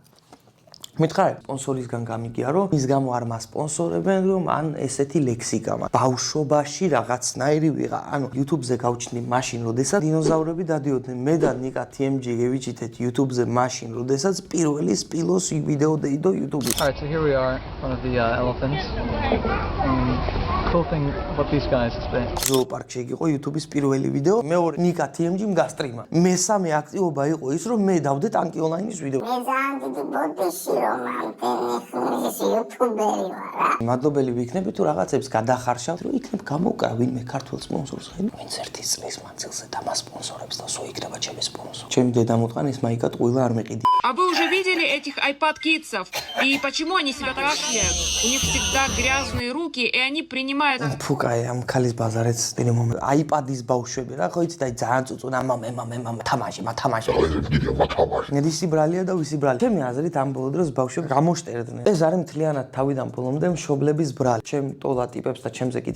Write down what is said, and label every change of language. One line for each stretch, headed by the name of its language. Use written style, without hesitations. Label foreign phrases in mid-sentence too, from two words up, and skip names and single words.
Georgian: მითხარ სპონსორისგან გამიგია რომ ის გამო არ მასპონსორებენ რომ ან ესეთი ლექსიკა მაქვს ბავშვობაში რაღაცნაირი ვიღა ანუ YouTube-ზე გავჩნდი მაშინ როდესაც დინოზავრები დადიოდნენ მე და ნიკა TMG გევიჩითეთ YouTube-ზე მაშინ როდესაც პირველი სპილოს ვიდეო დაიდო YouTube-ზე
English: Alright, so here we are in front of the elephants. Cool thing about these guys is that
Georgian: ზოოპარკში იყო YouTube-ის პირველი ვიდეო მეორე ნიკა TMG-მ გასტრიმა მესამე აქტივობა იყო ის რომ მე დავდე ტანკი ონლაინის ვიდეო მე ძალიან დიდი ბოდიში რომ ამ YouTuberi ვარ მადლობელი ვიქნები თუ რაღაცებს გადახარშავთ რომ იქნებ გამოვკრა винმე ქართულ სპონსორს ხედავ ვინც ერთი წლის მანძილზე დამასპონსორებს და სულ იქნება ჩემი სპონსორი ჩემი დედა მოტყან ის მაიკა ტყუილა არ მეყიდი
Russian: А вы уже видели этих iPad-кидсов? И почему они себя так шлют? У них всегда грязные руки, и они принимают...
Georgian: ფუკაი ამ ქალის ბაზარიც სტილი მომენტ iPad-ის ბავშვები რა ხო იცით აი ძალიან წუწუნა მამე თამაში ვისი ბრალია და ვისი ბრალი ჩემი აზრით ამ ბოლო დროს ბავშვები გამოშტერდნენ ეს არის მთლიანად თავიდან ბოლომდე მშობლების ბრალი ჩემი ტოლა ტიპებს და ჩემზე კიდე